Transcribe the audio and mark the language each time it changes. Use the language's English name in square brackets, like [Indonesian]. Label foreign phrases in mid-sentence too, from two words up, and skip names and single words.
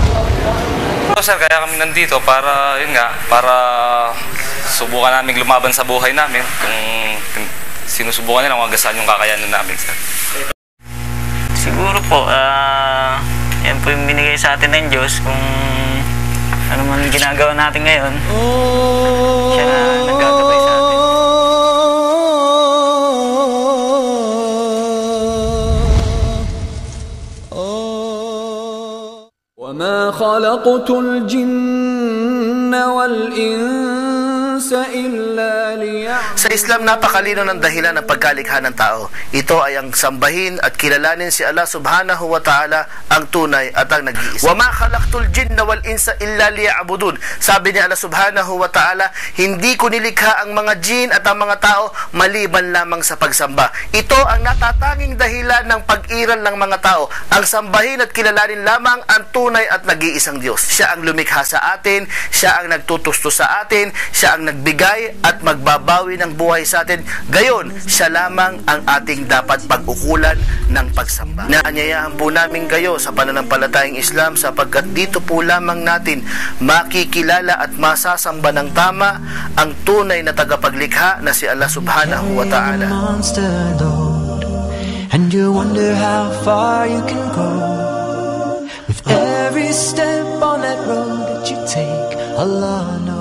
[Filipino] Sir, kaya kami nandito para, yun nga, para subukan namin lumaban sa buhay namin. Kung sinusubukan nila, magasaan yung kakayanan namin, sir. Siguro po, yan po yung binigay sa atin ng Diyos. Kung ano man ginagawa natin ngayon, siya na naggagabay sa atin. [Arabic] وما خلقت الجن والإنس إلا ليعبدون. [Filipino] Sa Islam, napakalino ng dahilan ng pagkalikha ng tao. Ito ay ang sambahin at kilalanin si Allah [Arabic] سبحانه وتعالى, [Filipino] ang tunay at ang nag-iisa. [Arabic] وَمَا خَلَقْتُ الْجِنَّ وَالْإِنسَ إِلَّا لِيَعْبُدُونَ. [Filipino] Sabi ni Allah [Arabic] سبحانه وتعالى, [Filipino] hindi ko nilikha ang mga jin at ang mga tao maliban lamang sa pagsamba. Ito ang natatanging dahilan ng pag-iral ng mga tao, ang sambahin at kilalanin lamang ang tunay at nag-iisang Diyos. Siya ang lumikha sa atin, siya ang nagtutusto sa atin, siya ang nagbigay at magbabawi ng buhay sa atin. Gayon, siya lamang ang ating dapat pag-ukulan ng pagsamba. Naanyayahan po namin kayo sa pananampalatayang Islam sapagkat dito po lamang natin makikilala at masasamba ng tama ang tunay na tagapaglikha na si Allah [Arabic] سبحانه وتعالى. [English] And you wonder how far you can go. With every step on that road that you take, Allah